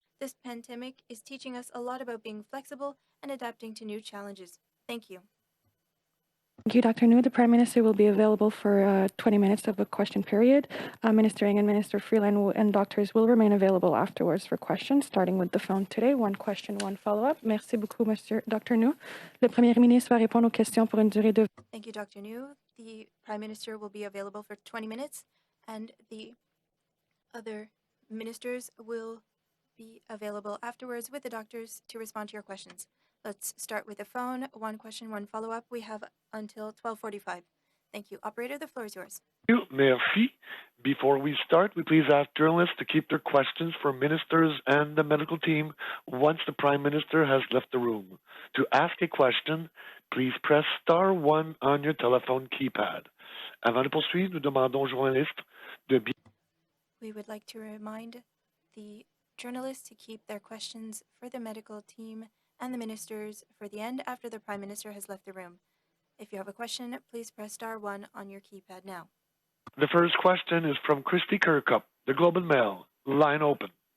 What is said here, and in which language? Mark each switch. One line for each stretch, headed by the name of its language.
English: This pandemic is teaching us a lot about being flexible and adapting to new challenges. Thank you. Thank you, Dr. New. The Prime Minister will be available for 20 minutes of a question period. Minister Ng and Minister Freeland and doctors will remain available afterwards for questions, starting with the phone today. 1 question, 1 follow-up.
French: Merci beaucoup, Monsieur Dr. New. Le Premier ministre va répondre aux questions pour une durée de...
English: Thank you, Dr. New. The Prime Minister will be available for 20 minutes, and the other ministers will be available afterwards with the doctors to respond to your questions. Let's start with the phone. 1 question, 1 follow-up. We have until 12:45. Thank you. Operator, the floor is yours.
French: Merci.
English: Before we start, we please ask journalists to keep their questions for ministers and the medical team once the Prime Minister has left the room. To ask a question, please press star 1 on your telephone keypad.
French: Avant de poursuivre, nous demandons aux journalistes de bien...
English: We would like to remind the journalists to keep their questions for the medical team and the ministers for the end after the Prime Minister has left the room. If you have a question, please press star 1 on your keypad now. The first question is from Christy Kirkup, the Globe and Mail. Line open.